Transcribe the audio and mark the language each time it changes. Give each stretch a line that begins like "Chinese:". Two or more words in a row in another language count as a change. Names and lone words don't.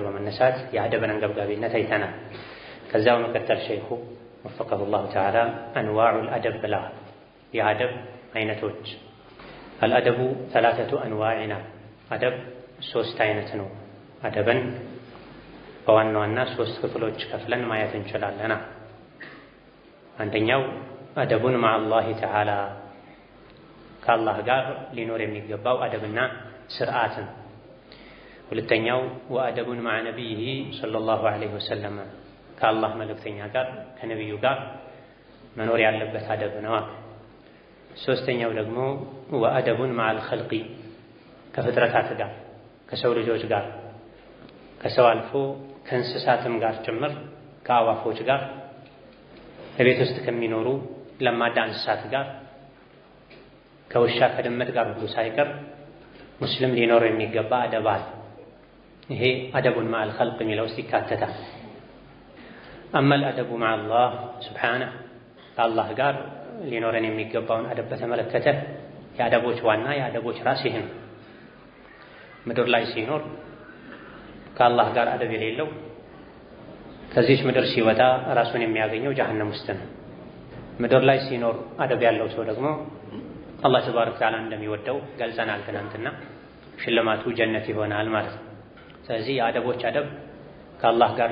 Amharic: በመነሳት የአደብን አንገብጋቢነት አይተናል። ከዛው መቀጠል
Arabic: الشيخ وفقه الله تعالى أنواع الأدب
Amharic: ብላ የአደብ አይነቶች
Arabic: الأدب ثلاثة
Amharic: አንዋዕና አደብ ሶስት አይነት ነው። አደብን በዋና ዋና ሶስት ክፍሎች ከፍለን ማየት እንችላለን። አንደኛው አደቡን
Arabic: مع الله تعالى
Amharic: ከአላህ ጋር ሊኖር የሚገባው አደብና ስርዓት ነው። ሁለተኛው
Arabic: وأدب مع نبيه صلى الله عليه وسلم
Amharic: ከአላህ መልእክተኛ ጋር ከነብዩ ጋር መኖር ያለበት አደብ ነው። ሶስተኛው ደግሞ
Arabic: وأدب مع الخلق
Amharic: ከፍጥረታት ጋር ከሰው ልጆች ጋር ከሰው አልፎ ከእንስሳትም ጋር ጭምር ከአዋፎች ጋር በቤት ውስጥ ከሚኖሩ ለማዳ እንስሳት ጋር ከውሻ ከድመት ጋር ሁሉ ሳይቀር ሙስሊም ሊኖር የሚገባ አደብ አለ። ይሄ
Arabic: أدب مع الخلق
Amharic: የሚለው ውስጥ ይካተታል።
Arabic: أما الأدب مع الله سبحانه
Amharic: ከአላህ ጋር ሊኖረን የሚገባውን አደብ በተመለከተ የአደቦች ዋና የአደቦች ራስ ይሄ ነው። ምድር ላይ ሲኖር ከአላህ ጋር አደብ የሌለው ከዚህች ምድር ሲወጣ ራሱን የሚያገኘው ጀሀነም ውስጥ ነው። ምድር ላይ ሲኖር አደብ ያለው ሰው ደግሞ አላህ
Arabic: تبارك وتعالى
Amharic: እንደሚወደው ገልጸናል ትናንትና። ሽልማቱ ጀነት ይሆናል ማለት ነው። ስለዚህ የአደቦች አደብ ከአላህ ጋር